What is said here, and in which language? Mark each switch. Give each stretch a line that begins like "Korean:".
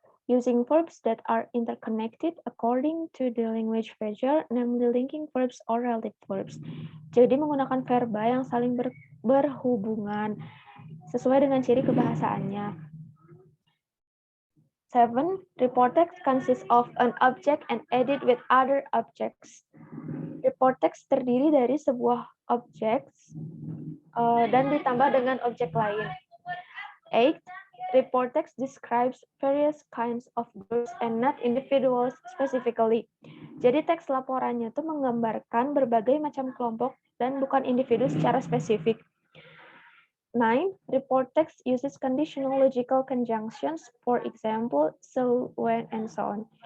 English: Using verbs that are interconnected according to the language feature, namely linking verbs or relative verbs.
Indonesian: Jadi menggunakan verba yang saling berhubungan sesuai dengan ciri kebahasaannya.
English: 7. Report text consists of an object and added with other objects.
Indonesian: Report text terdiri dari sebuah objek dan ditambah dengan objek lain. 8.
English: Report text describes various kinds of groups and not individuals specifically.
Indonesian: Jadi teks laporannya itu menggambarkan berbagai macam kelompok dan bukan individu secara spesifik. 9.
English: Report text uses conditional logical conjunctions, for example, so, when, and so on.